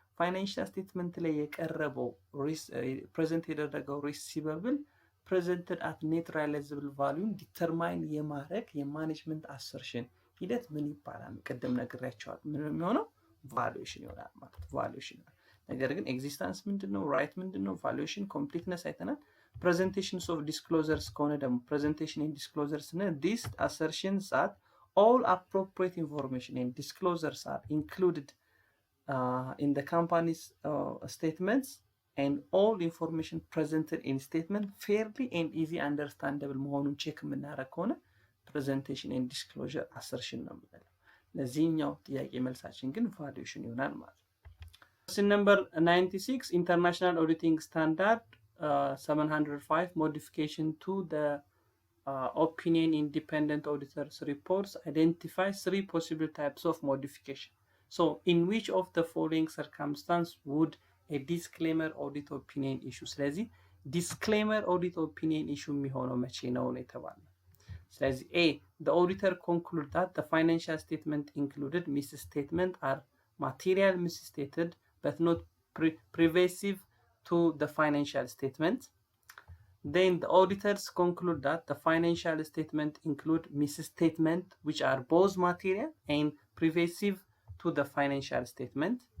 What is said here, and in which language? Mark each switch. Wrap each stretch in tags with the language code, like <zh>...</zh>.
<am>ፋይናንሻል ስቴትመንት ላይ የቀረበው ፕሬዘንት የተደረገው ሪሲቨብል presented at net realizable value determine የማረግ የማኔጅመንት assertion ሂደት ምን ይባላል? ቅድም ነግሬያቸዋል። ምን የሚሆነው valuation ይሆናል ማለት valuation ይሆናል። ነገር ግን ኤግዚስተንስ ምንድነው? ራይት ምንድነው?</am> <en>valuation completeness አይተናል። presentations of disclosures</en> <am>ከሆነ ደግሞ</am> <en>presentation and disclosures እና these assertions that all appropriate information and disclosures are included in the company's statements and all information presented in statement fairly and easy understandable</en> <am>መሆኑን ቼክ የምናደርግ ከሆነ presentation and disclosure assertion ነው የምንለው። ለዚህኛው ጥያቄ መልሳችን ግን valuation ይሆናል ማለት ነው።</am> <en>Question number 96 International Auditing Standard 705 Modification to the Opinion Independent Auditors Reports identifies 3 possible types of modification. So in which of the following circumstance would a disclaimer audit opinion issue?</en> <am>ስለዚህ disclaimer audit opinion issue የሚሆነው መቼ ነው የተባለው? ስለዚህ</am> <en>A, the auditor conclude that the financial statement included misstatement are material misstated but not pervasive to the financial statement. Then the auditors conclude that the financial statement include misstatement which are both material and pervasive to the financial statement.</en>